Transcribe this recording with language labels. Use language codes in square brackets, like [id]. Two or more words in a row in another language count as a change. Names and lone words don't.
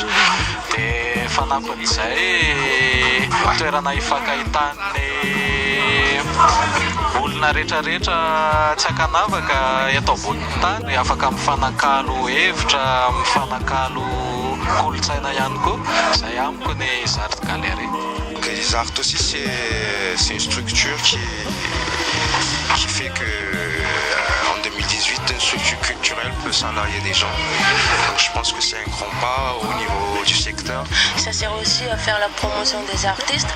[mg] Dia fanampin'izay toerana ifankahitan'ny olona rehetrarehetra tsy ankanavaka eto ambonin'ny tany, afaka mifanakalo hevitra, mifanakalo kolontsaina ihany koa. Zay amiko ny Art Gallery. [fr] Les arts aussi, c'est une structure qui fait que en 2018, une structure culturelle peut salarier des gens. Donc je pense que c'est un grand pas au niveau du secteur. Ça sert aussi à faire la promotion des artistes.